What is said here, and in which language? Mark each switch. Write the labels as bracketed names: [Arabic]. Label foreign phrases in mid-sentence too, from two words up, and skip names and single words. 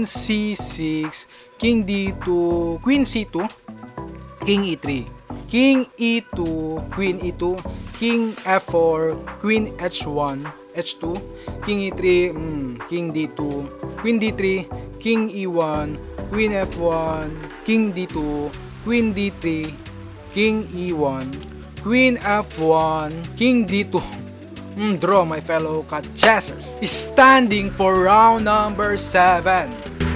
[English] C6, King D2, Queen C2, King E3, King E2, Queen E2, King F4, Queen H1, H2, King E3, King D2, Queen D3, King E1, Queen F1, King D2, Queen D3, King E1, Queen F1, King D2. Draw, my fellow cat chessers. Standing for round number 7.